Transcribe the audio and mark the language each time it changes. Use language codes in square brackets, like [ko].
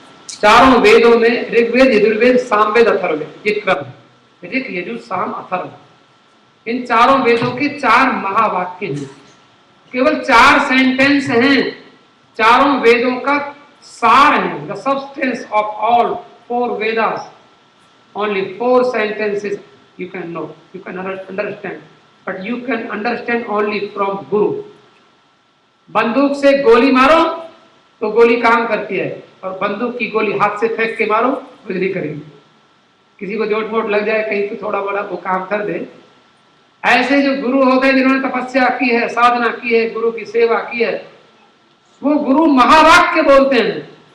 [hi] चारों वेदों में ऋग्वेद, यजुर्वेद, सामवेद, अथर्ववेद, ये क्रम है। ऋग, यजुर, साम, अथर्व। इन चारों वेदों के 4 महावाक्य हैं। केवल 4 सेंटेंस हैं, चारों वेदों का सार है। [en] The substance of all 4 Vedas. Only 4 sentences you can know, you can understand, but you can understand only from Guru. [hi] बंदूक से गोली मारो तो गोली काम करती है, और बंदूक की गोली हाथ से फेंक के मारो कुछ नहीं करेगी। किसी को चोट मोट लग जाए कहीं तो थोड़ा बड़ा वो काम कर दे। ऐसे जो गुरु होते हैं जिन्होंने तपस्या की है, साधना की है, गुरु की सेवा की है, वो गुरु महावाक्य बोलते हैं।